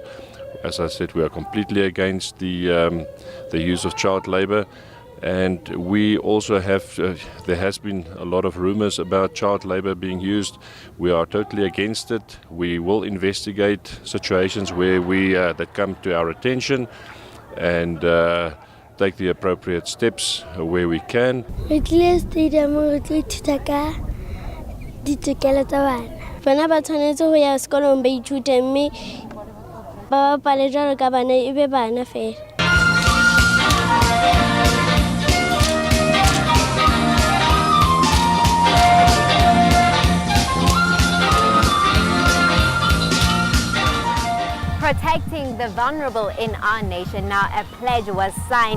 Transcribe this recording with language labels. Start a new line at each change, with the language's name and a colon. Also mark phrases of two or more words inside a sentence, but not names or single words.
English: As I said, we are completely against the use of child labor, and we also have there has been a lot of rumors about child labor being used. We are totally against it. We will investigate situations where that come to our attention and take the appropriate steps where we can.
Tswana: Bana ba tshwanetse go ya sekolong ba ithute mme ba bapale jalo ka bana e be bana fela.
English: Protecting the vulnerable in our nation. Now a pledge was signed.